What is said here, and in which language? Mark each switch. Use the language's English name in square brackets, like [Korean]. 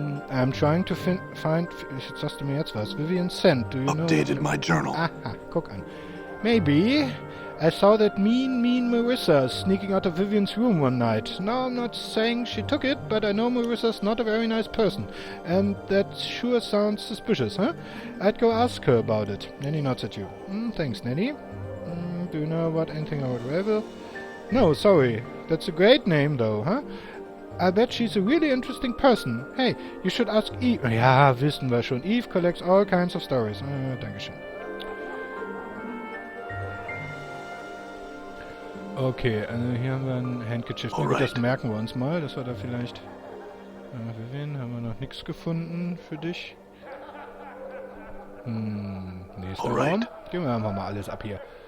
[English] I'm trying to find... [German] Jetzt sagst du mir jetzt was. [English] Vivian Scent, do you know... Updated my journal. [German] Aha, guck an. Maybe... [English] I saw that mean Marissa sneaking out of Vivian's room one night. Now, I'm not saying she took it, but I know Marissa's not a very nice person. And that sure sounds suspicious, huh? I'd go ask her about it. Nanny nods at you. Thanks, Nanny. Do you know about anything about Revel? No, sorry. That's a great name, though, huh? I bet she's a really interesting person. Hey, you should ask Eve. [German] Ja, wissen wir schon. [English] Eve collects all kinds of stories. [German] Dankeschön. Okay, hier haben wir ein Handkerchief. Das merken wir uns mal, dass wir da vielleicht... Vivian, haben wir noch nichts gefunden für dich? Nächster Raum. Gehen wir einfach mal alles ab hier.